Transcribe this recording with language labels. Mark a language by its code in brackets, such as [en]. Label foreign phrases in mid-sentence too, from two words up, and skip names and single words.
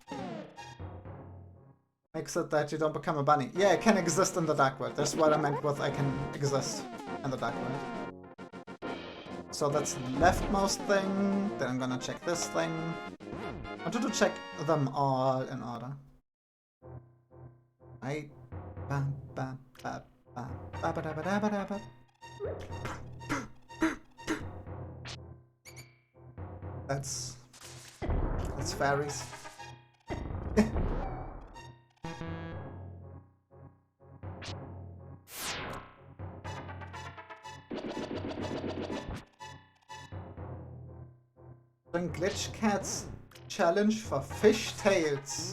[en] Makes it that you don't become a bunny. Yeah, I can exist in the Dark World. That's what I meant with I can exist in the Dark World. So that's the leftmost thing. Then I'm gonna check this thing. I wanted to check them all in order. Right. Bam, bam, bam, bam, ba ba da ba da ba da ba. That's fairies. Glitch Cats challenge for fish tails.